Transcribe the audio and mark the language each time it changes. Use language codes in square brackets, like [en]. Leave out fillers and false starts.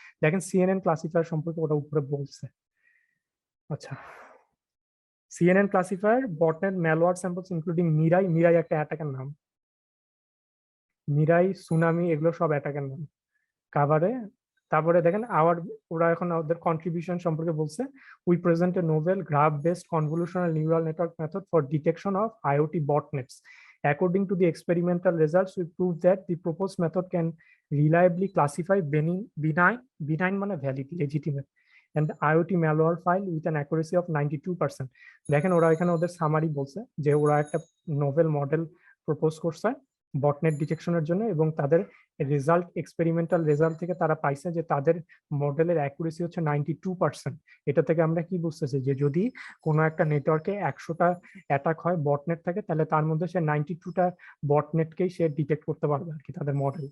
[bn] দেখেন CNN classifier সম্পর্কে ওটা উপরে বলছে। আচ্ছা, CNN classifier বটনেট malware samples including Mirae, Mirae একটা অ্যাটাকের নাম, মিরাই সুনামি এগুলো সব অ্যাটাকের নাম কাভারে। তারপরে দেখেন আওয়ার, ওরা এখন ওদের কন্ট্রিবিউশন সম্পর্কে বলছে, [en] We present a novel graph based convolutional neural network method for detection of IoT botnets. According to the experimental results, we proved that the proposed method can reliably classify benign মানে valid, legitimate, and IoT malware file with an accuracy of 92%. [bn] দেখেন ওরা এখানে ওদের summary বলছে যে ওরা একটা novel model propose করছে বটনেট ডিটেকশনের জন্য, এবং তাদের রেজাল্ট, এক্সপেরিমেন্টাল রেজাল্ট থেকে তারা পাইছে যে তাদের মডেলের অ্যাকুরেসি হচ্ছে 92%। এটা থেকে আমরা কি বুঝতেছি, যে যদি কোনো একটা নেটওয়ার্কে 100টা অ্যাটাক হয় বটনেট থাকে, তাহলে তার মধ্যে সে 92টা বটনেটকেই সে ডিটেক্ট করতে পারবে আর কি, তাদের মডেল।